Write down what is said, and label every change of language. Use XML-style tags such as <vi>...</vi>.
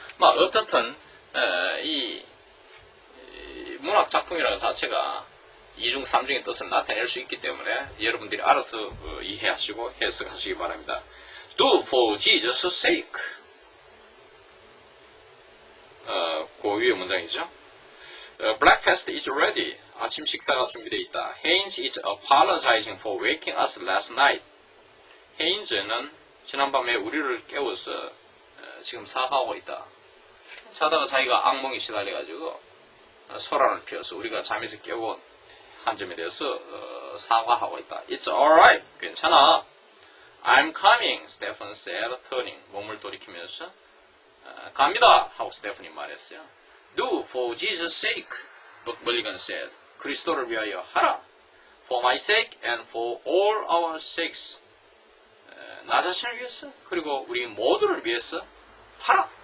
<ko>어떻든 이 문학 작품이라는 자체가 이중 삼중의 뜻을 나타낼 수 있기 때문에 여러분들이 알아서 이해하시고 해석하시기 바랍니다.</ko> <en>Do for Jesus' sake.</en> <ko>그 위의 문장이죠.</ko> <en>Breakfast is ready.</en> <ko>아침 식사가 준비되어 있다.</ko> <en>Haynes is apologizing for waking us last night.</en> <ko>헤인즈는 지난밤에 우리를 깨워서 지금 사과하고 있다. 자다가 자기가 악몽에 시달려가지고 소란을 피워서 우리가 잠에서 깨고 한 점에 대해서 사과하고 있다.</ko> <en>It's alright.</en> <ko>괜찮아.</ko> <en>I'm coming. 스테픈 said, turning.</en> <ko>몸을 돌이키면서 갑니다. 하고 스테픈이 말했어요.</ko> <en>Do for Jesus' sake. 멀리건 said.</en> <ko>그리스도를 위하여 하라.</ko> <en>For my sake and for all our sakes.</en> <ko>나 자신을 위해서 그리고 우리 모두를 위해서 하라.</ko>